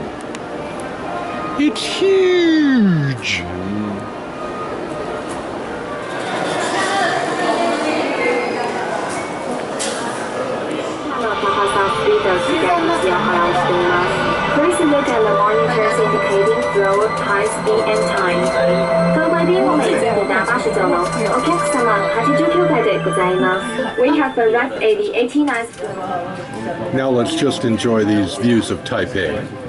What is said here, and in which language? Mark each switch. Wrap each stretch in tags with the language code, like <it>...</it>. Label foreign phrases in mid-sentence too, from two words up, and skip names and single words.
<en>It's huge! Please look at the monitors indicating flow, high speed, and time.</en> <zh>各位貴賓，我們抵達89樓。</zh> <ja>お客様、89階でございます。</ja> <en>We have arrived at the 89th floor. Now let's just enjoy these views of Taipei.</en>